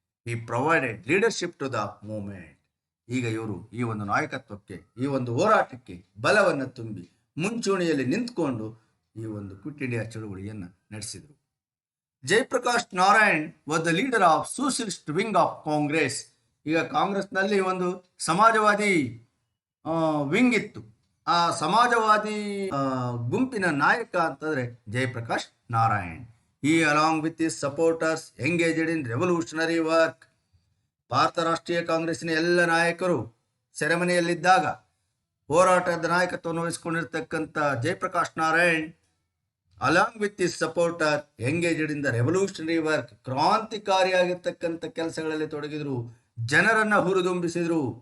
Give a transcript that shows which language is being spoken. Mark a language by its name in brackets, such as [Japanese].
[English] ಈ provided leadership to the movement. [Kannada] ಈಗ ಇವರು ಈ ಒಂದು ನಾಯಕತ್ವಕ್ಕೆ, ಈ ಒಂದು ಹೋರಾಟಕ್ಕೆ ಬಲವನ್ನು ತುಂಬಿ ಮುಂಚೂಣಿಯಲ್ಲಿ ನಿಂತ್ಕೊಂಡು ಈ ಒಂದು ಕ್ವಿಟ್ ಇಂಡಿಯಾ ಚಳವಳಿಯನ್ನು ನಡೆಸಿದರು. [English] Jayaprakash Narayan was the leader of socialist wing of Congress. [Kannada] ಈಗ ಕಾಂಗ್ರೆಸ್ನಲ್ಲಿ ಒಂದು ಸಮಾಜವಾದಿ ವಿಂಗ್ ಇತ್ತು. ಆ ಸಮಾಜವಾದಿ ಗುಂಪಿನ ನಾಯಕ ಅಂತಂದ್ರೆ Jayaprakash Narayan. [English] He along with his supporters engaged in revolutionary work. [Kannada] Bharat ರಾಷ್ಟ್ರೀಯ ಕಾಂಗ್ರೆಸ್ಸಿನ ಎಲ್ಲ ನಾಯಕರು ಸೆರೆಮನೆಯಲ್ಲಿದ್ದಾಗ ಹೋರಾಟದ ನಾಯಕತ್ವವನ್ನು ವಹಿಸಿಕೊಂಡಿರ್ತಕ್ಕಂಥ Jayaprakash Narayan [English] along with his supporter engaged in the revolutionary work, [Kannada] ಕ್ರಾಂತಿಕಾರಿಯಾಗಿರ್ತಕ್ಕಂಥ ಕೆಲಸಗಳಲ್ಲಿ ತೊಡಗಿದ್ರು, ಜನರನ್ನ ಹುರಿದುಂಬಿಸಿದ್ರು.